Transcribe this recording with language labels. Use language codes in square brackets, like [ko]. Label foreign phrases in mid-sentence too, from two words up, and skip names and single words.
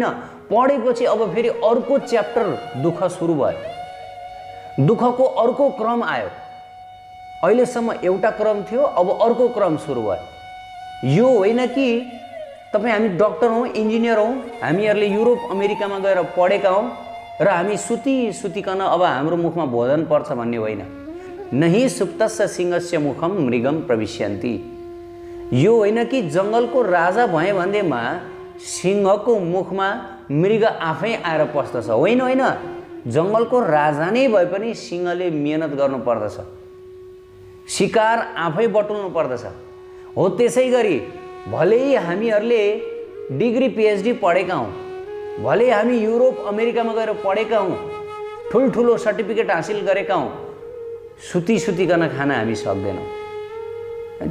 [ne] पढेपछि अब फेरि अर्को च्याप्टर दुःख सुरु भयो, दुःखको अर्को क्रम आयो। अहिलेसम्म एउटा क्रम थियो, अब अर्को क्रम सुरु भयो। यो होइन कि तपाईँ हामी डक्टर हौँ, इन्जिनियर हौँ, हामीहरूले युरोप अमेरिकामा गएर पढेका हौँ र हामी सुतिकन अब हाम्रो मुखमा भोजन पर्छ भन्ने होइन। [sa] नहि सुप्तस्य सिंहस्य मुखम मृगम प्रविश्यन्ति। [ne] यो होइन कि जङ्गलको राजा भए भन्दैमा सिंहको मुखमा मृग आफै आएर पस्दछ। होइन होइन, जङ्गलको राजा नै भए पनि सिंहले मेहनत गर्नु पर्दछ, शिकार आफै बटुल्नु पर्दछ। हो त्यसै गरी भलै हामीहरूले [en] degree PhD [ne] पढेका हौँ, भले हामी युरोप अमेरिकामा गएर पढेका हौँ, ठुल्ठुलो सर्टिफिकेट हासिल गरेका हौँ, सुतिकन खान हामी सक्दैनौँ।